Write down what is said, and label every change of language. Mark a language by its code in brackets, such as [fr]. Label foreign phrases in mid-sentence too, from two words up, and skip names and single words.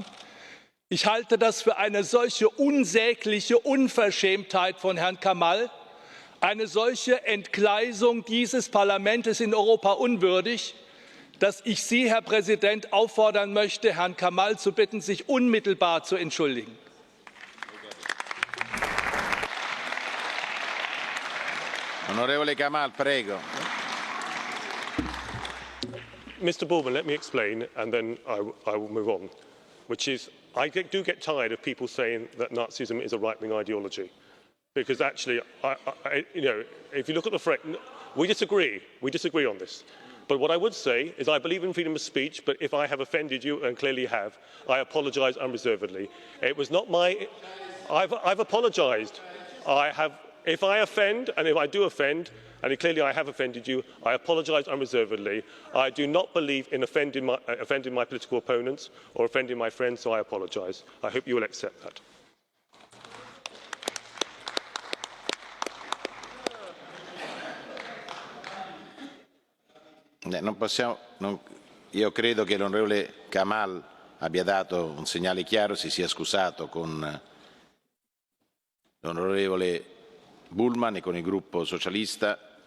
[de] Ich halte das für eine solche unsägliche Unverschämtheit von Herrn Kamal, eine solche Entgleisung dieses Parlaments in Europa unwürdig, dass ich Sie, Herr Präsident, auffordern möchte, Herrn Kamal zu bitten, sich unmittelbar zu entschuldigen. [it] Onorevole Kamal, prego. [en] Mr. Bullman, let me explain, and then I will move on, which is I do get tired of people saying that Nazism is a right-wing ideology, because actually, if you look at the threat, we disagree on this. But what I would say is I believe in freedom of speech, but if I have offended you, and clearly have, I apologise unreservedly. It was not my... I've apologised. If I offend, and if I do offend, and clearly I have offended you, I apologise unreservedly. I do not believe in offending my political opponents or offending my friends, so I apologise. I hope you will accept that. [it] Io credo che l'onorevole Kamal abbia dato un segnale chiaro, si sia scusato con l'onorevole Bullman e con il gruppo socialista.